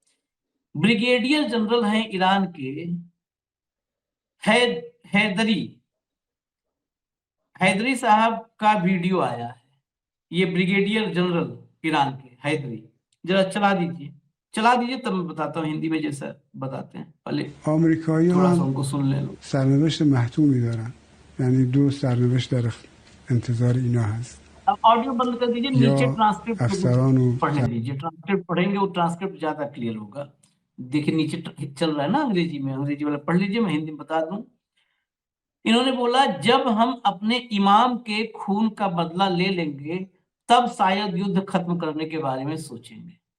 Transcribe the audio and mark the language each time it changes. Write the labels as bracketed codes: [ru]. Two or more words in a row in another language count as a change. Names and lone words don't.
[hi] ब्रिगेडियर जनरल हैं ईरान के हैदरी साहब का वीडियो आया है। ये ब्रिगेडियर जनरल ईरान के हैदरी, जरा चला दीजिए तब मैं बताता हूँ हिंदी में जैसा बताते हैं। पहले थोड़ा सा उनको सुन ले लो। [fa] سرنوشت محتومی دارن، یعنی दो سرنوشت در انتظار اینا هست. [hi] अब ऑडियो बंद कर दीजिए, नीचे ट्रांसक्रिप्ट पढ़ने दीजिए, ट्रांसक्रिप्ट पढ़ेंगे वो ट्रांसक्रिप्ट ज्यादा क्लियर होगा। देखिए नीचे चल रहा है ना अंग्रेजी में, अंग्रेजी वाला पढ़ लीजिए, मैं हिंदी में बता दूं। इन्होंने बोला, जब हम अपने इमाम के खून का बदला ले लेंगे तब शायद युद्ध खत्म करने के बारे में सोचेंगे।